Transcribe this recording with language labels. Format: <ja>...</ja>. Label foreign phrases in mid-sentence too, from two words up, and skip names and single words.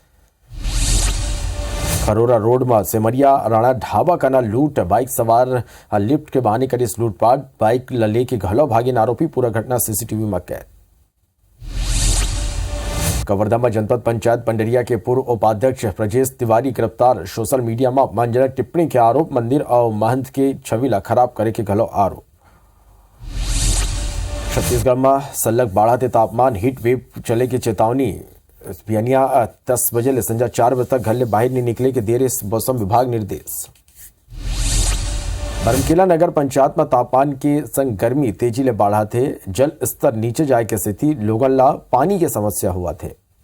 <hne>खरोरा रोड में सेमरिया राणा ढाबा का ना लूट, बाइक सवार लिफ्ट के बहाने करी लूटपाट, बाइक लेके घलो भागे आरोपी, पूरा घटना सीसीटीवी में कैद। कवर्धा में जनपद पंचायत पंडरिया के पूर्व उपाध्यक्ष ब्रजेश तिवारी गिरफ्तार।</hne> <en>social media</en> <hne>में अपमानजनक टिप्पणी के आरोप, मंदिर और महंत के छवि ला खराब करे के घलो आरोप। छत्तीसगढ़ में सलग बढ़ते तापमान,</hne> <en>heat wave</en> <hne>चले की चेतावनी। बिहनिया 10 बजे ले संजा 4 बजे तक घर ले बाहर नहीं निकले के देर मौसम विभाग निर्देश। बरमकेला नगर पंचायत में तापमान के संग गर्मी तेजी ले बढ़ा थे, जल स्तर नीचे जाए के स्थिति, लोगन ला पानी के समस्या हुआ थे।</hne>